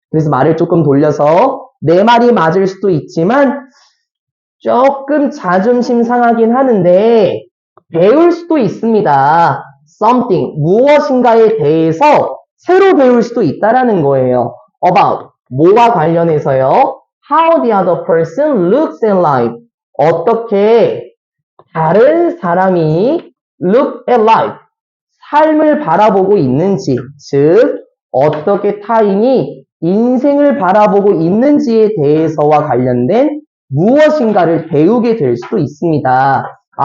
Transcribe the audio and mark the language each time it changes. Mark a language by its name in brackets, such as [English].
[Korean] 그래서 말을 조금 돌려서 내 말이 맞을 수도 있지만 조금 자존심 상하긴 하는데 배울 수도 있습니다. [English] something, [Korean] 무엇인가에 대해서 새로 배울 수도 있다라는 거예요. [English] about, [Korean] 뭐와 관련해서요. [English] how the other person looks at life. [Korean] 어떻게 다른 사람이 [English] look at life, [Korean] 삶을 바라보고 있는지, 즉 어떻게 타인이 인생을 바라보고 있는지에 대해서와 관련된 무엇인가를 배우게 될 수도 있습니다.